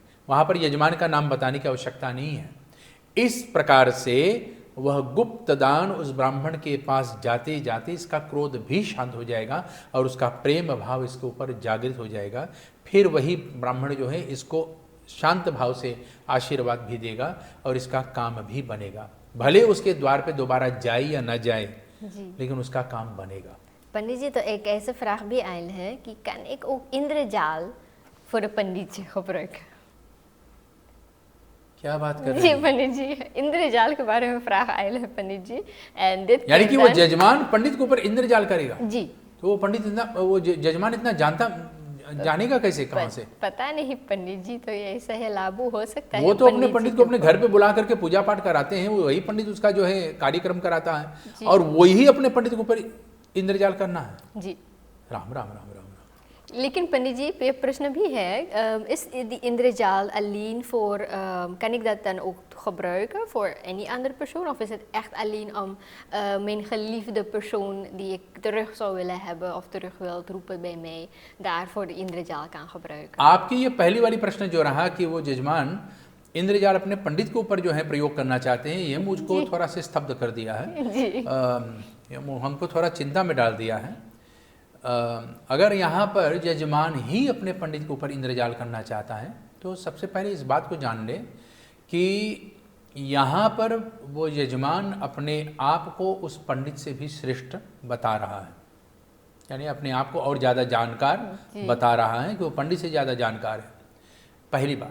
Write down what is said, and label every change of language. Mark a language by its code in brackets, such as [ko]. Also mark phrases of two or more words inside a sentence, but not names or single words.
[hi] वहाँ पर यजमान का नाम बताने की आवश्यकता नहीं है। इस प्रकार से वह गुप्त दान उस ब्राह्मण के पास जाते जाते इसका क्रोध भी शांत हो जाएगा और उसका प्रेम भाव इसके ऊपर जागृत हो जाएगा। फिर वही ब्राह्मण जो है इसको शांत भाव से आशीर्वाद भी देगा और इसका काम भी बनेगा। भले उसके द्वार पे दोबारा जाए या न जाए, लेकिन उसका काम बनेगा। पंडित जी, तो एक ऐसे vraag भी आयल है कि [nl] kan ik ook [hi] इंद्रजाल [nl] voor de [hi] पंडित जी gebruiken? क्या बात कर रहे जी हैं? पंडित जी, इंद्रजाल के बारे में vraag आयल है पंडित जी। [nl] en dit [hi] यानी कि वो जजमान पंडित के ऊपर इंद्रजाल करेगा। जी। तो वो पंडित इतना, वो जजमान इतना जानेगा कैसे, कहाँ से? पता नहीं पंडित जी, तो ये ऐसा है, लागू हो सकता है। वो तो अपने पंडित को अपने घर पे बुला करके पूजा पाठ कराते हैं, वही पंडित उसका जो है कार्यक्रम कराता है और वही अपने पंडित के ऊपर इंद्रजाल करना है। जी। राम राम राम राम। लेकिन पंडित जी, ये प्रश्न भी है, [nl] is die inderzaal alleen voor, kan ik dat dan ook gebruiken voor any andere persoon, of is het echt alleen om mijn geliefde persoon die ik terug zou willen hebben of terug wil roepen bij mij, daarvoor de inderzaal kan gebruiken? [hi] आपकी ये पहली वाली प्रश्न जो रहा कि वो जजमान इंद्रजाल अपने पंडित के ऊपर जो है प्रयोग करना चाहते हैं, ये मुझको थोड़ा से स्तब्ध कर दिया है। जी। हमको थोड़ा चिंता में डाल दिया है। अगर यहाँ पर यजमान ही अपने पंडित के ऊपर इंद्रजाल करना चाहता है, तो सबसे पहले इस बात को जान ले कि यहाँ पर वो यजमान अपने आप को उस पंडित से भी श्रेष्ठ बता रहा है, यानी अपने आप को और ज़्यादा जानकार बता रहा है कि वो पंडित से ज़्यादा जानकार है, पहली बात।